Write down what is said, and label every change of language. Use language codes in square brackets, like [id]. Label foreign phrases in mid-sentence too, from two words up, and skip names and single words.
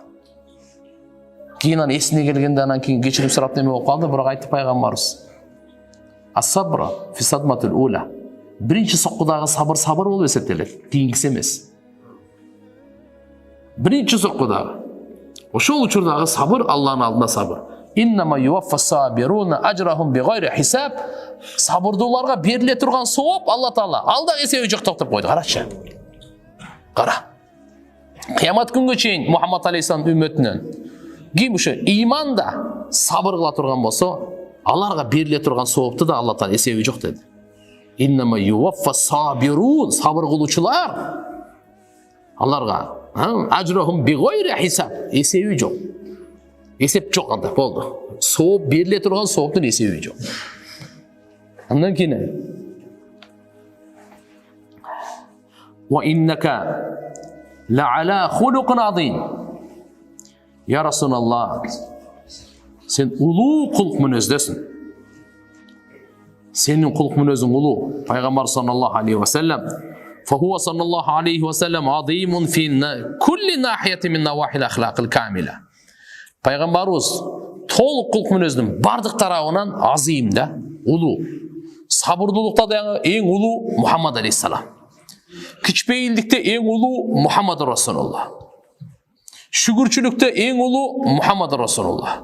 [ky] Кийин аны эсине келгенде анан кийин кечирим сурап неме болуп калды, бирок айтты пайгамбарыбыз. [ar] الصبر في الصدمة الأولى. [ky] Биринчи соккудагы сабыр болуп эсептелет, кийинкиси эмес. Биринчи соккудагы. Ошол учурдагы сабыр Алланын алдында сабыр. [ar] إنما يوفى الصابرون أجرهم بغير حساب. [ky] Сабырдууларга бериле турган сооп Алла Таала алда эсеби жок деп койду. Карачы. Кара. Кыямат күнгө чейин Мухаммад алейхиссалам үммөтүнөн ким ушу иманда сабыр кыла турган болсо, аларга бериле турган соопту да Алла Таала эсеби жок деди. [ar] إنما يوفى الصابرون, [ky] сабыр кылуучулар аларга [ar] أجرهم بغير حساب, [ky] эсеби жок. Эсеп жок анда болду. Сооп бериле турган сооптун эсеби жок. Андан кийин [ar] وإنك لعلى خلق عظيم. يا رسول الله, [ky] сен улуу кулк мүнөздөсүң. Сенин кулк мүнөзүң улуу. [ar] Пайгамбар صلى الله عليه وسلم فهو صلى الله عليه وسلم عظيم في كل ناحية من نواحي الأخلاق الكاملة. [ky] Пайгамбарыбыз толук кулк мүнөздүн бардык тарабынан азим да, улуу. Сабырдуулукта да эң улуу Мухаммад алейхиссалам. Кичпейилдикте эң улуу Мухаммад Расулуллах. Шүгүрчүлүктө эң улуу Мухаммад Расулуллах.